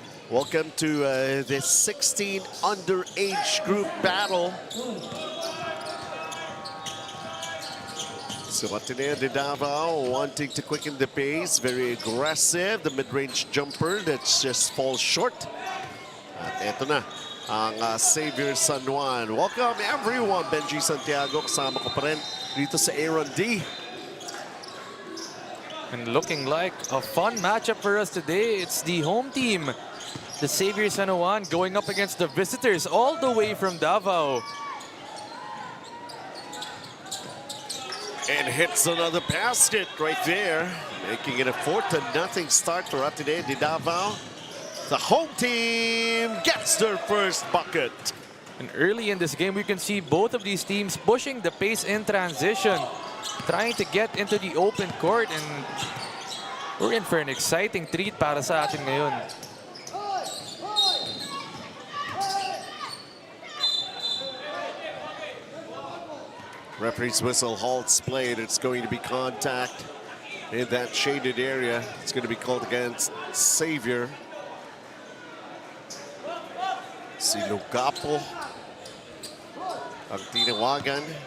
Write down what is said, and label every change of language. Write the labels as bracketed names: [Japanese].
[English] Welcome to this 16 underage group battle. So Ateneo De Davao wanting to quicken the pace, very aggressive. The mid-range jumper that just falls short. [Filipino] At eto na ang Xavier San Juan. [English] Welcome everyone. [Filipino] Benji Santiago, kasama ko pa rin dito sa Aaron D. [English] And looking like a fun matchup for us today. It's the home team, the Xavier San Juan, going up against the visitors all the way from Davao. And hits another basket right there, making it a 4-0 start for Ateneo De Davao. The home team gets their first bucket. And early in this game, we can see both of these teams pushing the pace in transition, trying to get into the open court, and we're in for an exciting treat [Filipino] para sa atin ngayon. [English] Referee's whistle halts play. It's going to be contact in that shaded area. It's going to be called against Xavier. [Filipino] Si Lugapo ang tinawagan.